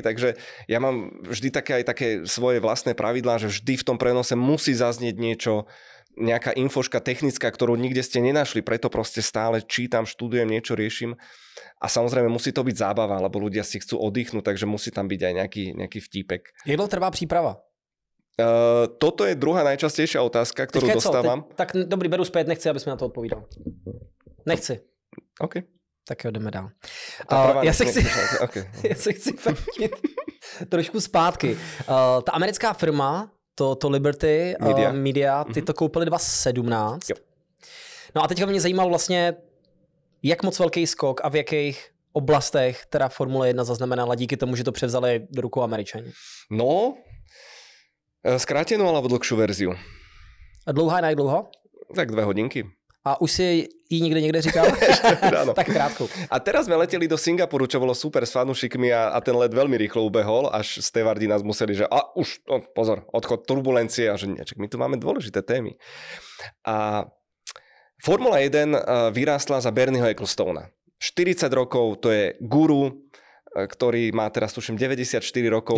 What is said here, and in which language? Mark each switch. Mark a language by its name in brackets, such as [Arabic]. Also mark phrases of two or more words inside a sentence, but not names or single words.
[Slovak] Takže ja mám vždy aj také svoje vlastné pravidlá, že vždy v tom prenose musí zaznieť niečo, nejaká infoška technická, ktorú nikde ste nenašli, preto proste stále čítam, študujem, niečo riešim. A samozrejme musí to byť zábava, lebo ľudia si chcú oddychnúť, takže musí tam byť aj nejaký vtípek. Jak dlho trvá príprava? Toto je druhá najčastejšia otázka, ktorú dostávam. [Czech] Tak dobrý, beru späť, nechci, aby sme na to odpovídal. Nechci. OK. Tak jo, jdeme dál. Já se chci vrátit trošku zpátky. Ta americká firma, to Liberty Media, ty to koupili 2017. Jo. No a teďka mě zajímalo vlastně, jak moc velký skok a v jakých oblastech teda Formule 1 zaznamenala díky tomu, že to převzali do rukou Američani. [Slovak] No, skrátenú alebo dlhšiu verziu. [Czech] A dlouhá je dlouho? [Slovak] Tak 2 hodinky. [Czech] A už si ji někde říkal? Tak krátko. [Slovak] A teraz sme leteli do Singapuru, čo bolo super s fanúšikmi a ten let veľmi rýchlo ubehol, až stevardi nás museli, že pozor, odchod turbulencie a že my tu máme dôležité témy. A Formula 1 vyrástla za Bernieho Ecclestona. 40 rokov, to je guru ktorý má teraz, tuším, 94 rokov.